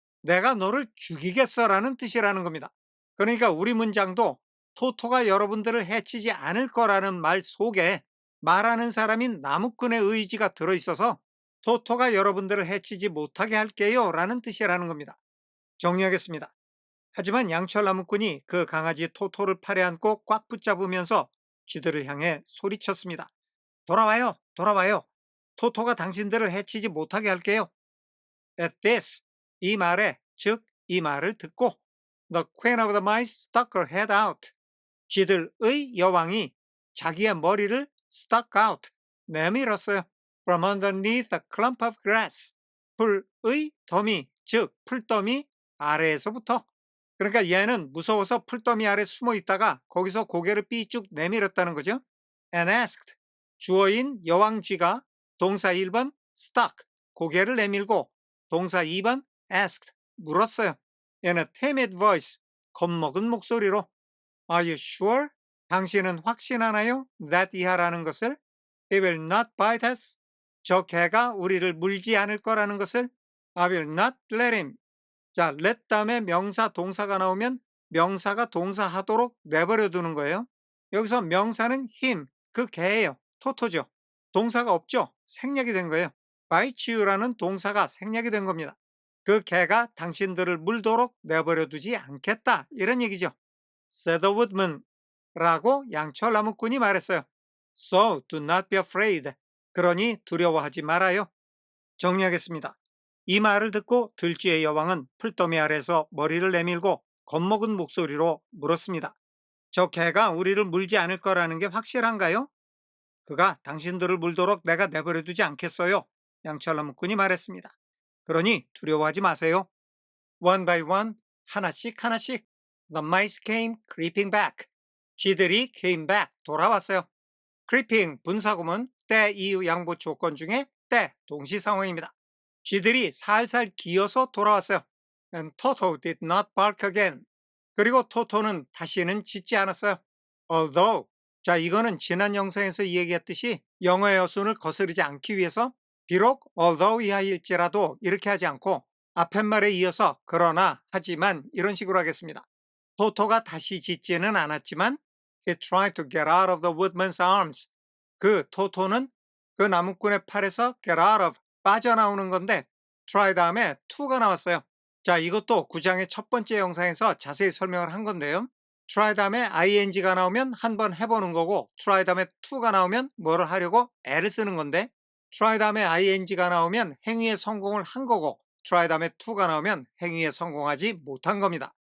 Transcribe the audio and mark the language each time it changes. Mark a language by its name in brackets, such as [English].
[Korean] 내가 너를 죽이겠어라는 뜻이라는 겁니다. 그러니까 우리 문장도 토토가 여러분들을 해치지 않을 거라는 말 속에 말하는 사람인 나무꾼의 의지가 들어있어서 토토가 여러분들을 해치지 못하게 할게요 라는 뜻이라는 겁니다. 정리하겠습니다. 하지만 양철 나무꾼이 그 강아지 토토를 팔에 안고 꽉 붙잡으면서 쥐들을 향해 소리쳤습니다. 돌아와요, 돌아와요. 토토가 당신들을 해치지 못하게 할게요. [English] At this, [Korean] 이 말에, 즉 이 말을 듣고 [English] The queen of the mice stuck her head out. [Korean] 쥐들의 여왕이 자기의 머리를 stuck out, 내밀었어요. [English] From underneath a clump of grass. [Korean] 풀의 더미, 즉 풀더미 아래에서부터. 그러니까 얘는 무서워서 풀더미 아래 숨어 있다가 거기서 고개를 삐쭉 내밀었다는 거죠. [English] And asked, [Korean] 주어인 여왕 쥐가 동사 1번 stuck, 고개를 내밀고 동사 2번 asked, 물었어요. [English] 얘는 timid voice, [Korean] 겁먹은 목소리로 [English] Are you sure? [Korean] 당신은 확신하나요? [English] That [Korean] 이하라는 것을 [English] He will not bite us. [Korean] 저 개가 우리를 물지 않을 거라는 것을 [English] I will not let him. [Korean] 자, let 다음에 명사 동사가 나오면 명사가 동사하도록 내버려 두는 거예요. 여기서 명사는 him, 그 개예요. 토토죠. 동사가 없죠. 생략이 된 거예요. bite you라는 동사가 생략이 된 겁니다. 그 개가 당신들을 물도록 내버려 두지 않겠다. 이런 얘기죠. [English] said the woodman [Korean] 라고 양철 나무꾼이 말했어요. [English] So do not be afraid. [Korean] 그러니 두려워하지 말아요. 정리하겠습니다. 이 말을 듣고 들쥐의 여왕은 풀더미 아래서 머리를 내밀고 겁먹은 목소리로 물었습니다. 저 개가 우리를 물지 않을 거라는 게 확실한가요? 그가 당신들을 물도록 내가 내버려 두지 않겠어요. 양철 나무꾼이 말했습니다. 그러니 두려워하지 마세요. [English] One by one, [Korean] 하나씩 하나씩. [English] The mice came creeping back. 쥐들이 came back, 돌아왔어요. creeping, 분사구문, [Korean] 때 이후 양보 조건 중에 때 동시 상황입니다. 쥐들이 살살 기어서 돌아왔어요. [English] And Toto did not bark again. [Korean] 그리고 토토는 다시는 짖지 않았어요. Although, 자 이거는 지난 영상에서 얘기했듯이 영어의 어순을 거스르지 않기 위해서 비록 although 이하일지라도 이렇게 하지 않고 앞에 말에 이어서 그러나 하지만 이런 식으로 하겠습니다. 토토가 다시 짖지는 않았지만 [English] he tried to get out of the woodman's arms. [Korean] 그 토토는 그 나무꾼의 팔에서 get out of 빠져나오는 건데 try 다음에 to가 나왔어요. 자, 이것도 9장의 첫 번째 영상에서 자세히 설명을 한 건데요. try 다음에 ing가 나오면 한번 해보는 거고 try 다음에 to가 나오면 뭐를 하려고 애를 쓰는 건데 try 다음에 ing가 나오면 행위에 성공을 한 거고 try 다음에 to가 나오면 행위에 성공하지 못한 겁니다.